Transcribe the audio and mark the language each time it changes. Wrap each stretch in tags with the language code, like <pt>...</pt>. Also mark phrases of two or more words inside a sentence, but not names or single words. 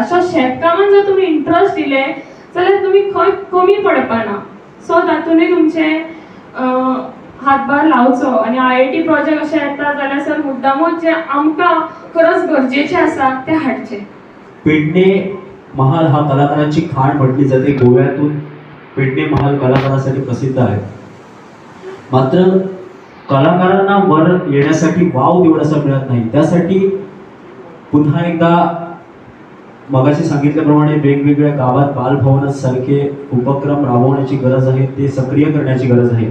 <kok>सो शेतकामांत जर तुमी इंट्रस्ट दिले जाल्यार तुमी खंय कमी पडपाना. सो तातूंतय तुमचें हातभार लावचो आनी IIT प्रोजेक्ट अशें येता जाल्यार सर मुद्दामूच जे आमकां खरंच गरजेचें आसा तें हाडचें.</kok> <mr>पेडणे महाल हा कलाकारांची खाण म्हटली जाते. गोव्यातून पेडणे महाल कलाकारांसाठी प्रसिद्ध आहे. मात्र कलाकारांना वर येण्यासाठी वाव तेवढासा मिळत नाही. त्यासाठी पुन्हा एकदा मगाशी सांगितल्याप्रमाणे वेगवेगळ्या गावात बालभवनासारखे उपक्रम राबवण्याची गरज आहे, ते सक्रिय करण्याची गरज आहे.</mr>